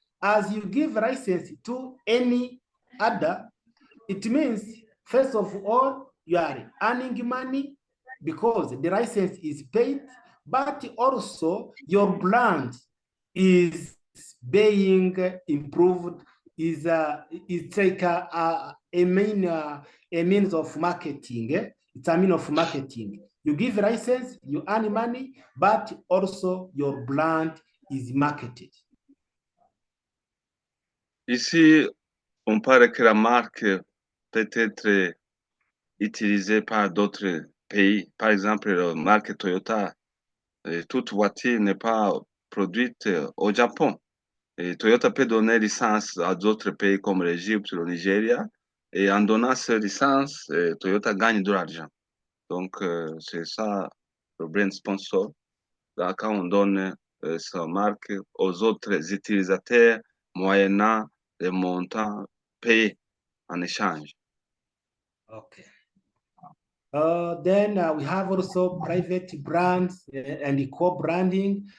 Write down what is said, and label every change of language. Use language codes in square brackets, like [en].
[en] As you give license to any other, it means first of all you are earning money because the license is paid, but also your brand is being improved. Is like a means of marketing. It's a means of marketing. You give a license, you earn money, but also your brand is marketed. [fr] Ici, on parle que la marque peut être utilisée par d'autres pays. Par exemple, la marque Toyota, toute voiture n'est pas produite au Japon. Et Toyota peut donner licence à d'autres pays comme l'Égypte, le Nigeria. Et en donnant cette licence, Toyota gagne de l'argent. Donc, c'est ça le brand sponsor. Là, quand on donne sa marque aux autres utilisateurs, moyennant les montants payés en échange. [en] Okay. Then we have also private brands and co-branding.